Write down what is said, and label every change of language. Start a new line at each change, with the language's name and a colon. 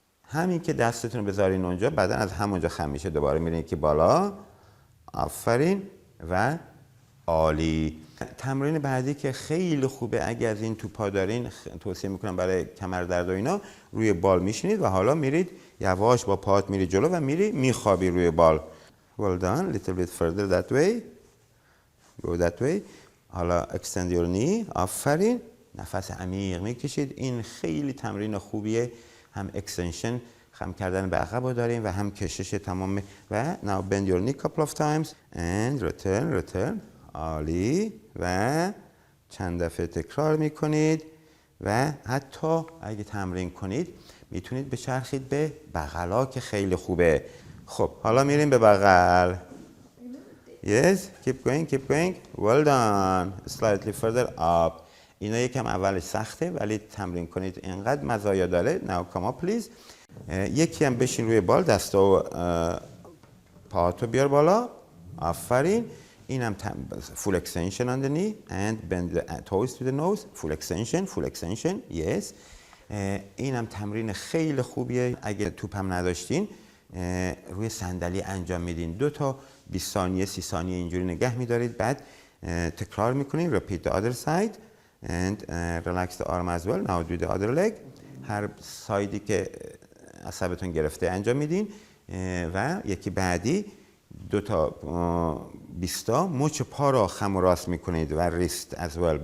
Persian: همین که دستتون رو بذارین اونجا، بعدا از همونجا خم میشه، دوباره میرین که بالا. آفرین و عالی. تمرین بعدی که خیلی خوبه، اگه از این توپا دارین توصیه میکنم برای کمر درد و اینا، روی بال میشینید و حالا میرید یواش با پات میری جلو و میری میخوابی روی بال.
English: Well done. Little bit further that way. Go that way.
Persian: حالا
English: extend your knee.
Persian: آفرین. نفس عمیق میکشید. این خیلی تمرین خوبیه. هم اکستنشن، خم کردن به عقب رو داریم و هم کشش تمام. و
English: now bend your knee couple of times and return.
Persian: عالی. و چند دفعه تکرار میکنید و حتی اگه تمرین کنید میتونید بچرخید به بغلا که خیلی خوبه. خب حالا میریم به بغل.
English: Yes, keep going. Well done. Slightly further up.
Persian: اینا یکم اولش سخته ولی تمرین کنید اینقدر مزایا داره.
English: Now come up please.
Persian: یکی هم بشین روی بال، دستا و پاهاتو بیار بالا. آفرین. اینم
English: full extension on the knee and bend the toes to the nose. Full extension. Yes.
Persian: اینم تمرین خیلی خوبیه. اگه توپ هم نداشتین روی صندلی انجام میدین. 2 تا 20 ثانیه 30 ثانیه اینجوری نگه میدارید، بعد تکرار میکنین.
English: Repeat the other side and relax the arm as well. Now do the other leg.
Persian: هر سایدی که عصبتون گرفته انجام میدین و یکی بعدی 2 تا 20 تا مچ پا را خم و راست میکنید و ریست as well.